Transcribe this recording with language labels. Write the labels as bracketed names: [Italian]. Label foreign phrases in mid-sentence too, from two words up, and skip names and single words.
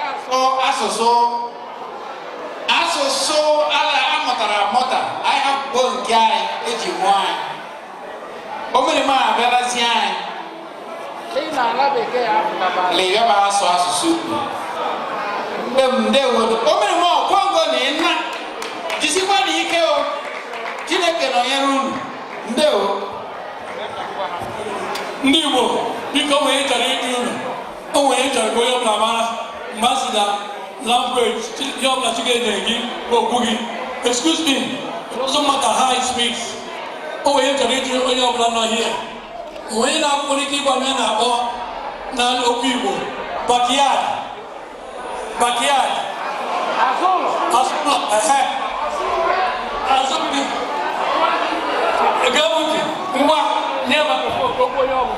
[Igbo] asụsụ ala amụtara amụta anyị hapụgo nke anyị eji mụọ anyị o mere ma abịarazi anyị lebe ba asụ asụsụ ndewodo o mere ma ọkwango na ịna jisikwa na ike o Chineke nọnyere unu ndewo ndị Igbo biko nwere chọrọ ịdị unu o nwere chọrọ ka onye ọbụla mara mgbe a sị na language ihe ọbụla Chineke nyere gị bụ okwu gị. [English] Excuse me, it doesn't matter how it speaks. [Igbo] O nwere chọrọ ịdị onye ọbụla nọ here onye na-akwụkwọ ike ịgwa m ya na-akpọ na okwu Igbo backyard azụlọ Egabuti, ngwa nye microphone ko ko yobo.